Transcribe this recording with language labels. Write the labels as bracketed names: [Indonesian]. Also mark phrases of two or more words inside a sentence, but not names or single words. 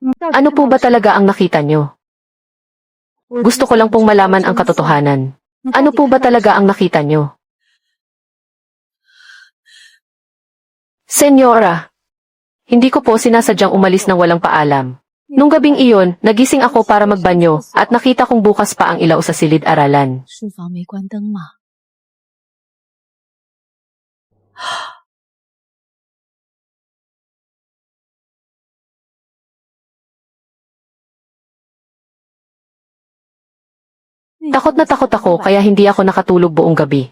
[Filipino] Ano po ba talaga ang nakita niyo? Gusto ko lang pong malaman ang katotohanan. Ano po ba talaga ang nakita niyo? Senyora, hindi ko po sinasadyang umalis ng walang paalam. Nung gabing iyon, nagising ako para magbanyo at nakita kong bukas pa ang ilaw sa silid-aralan. [Chinese] 书房没关灯吗？ [Filipino] Takot na takot ako kaya hindi ako nakatulog buong gabi.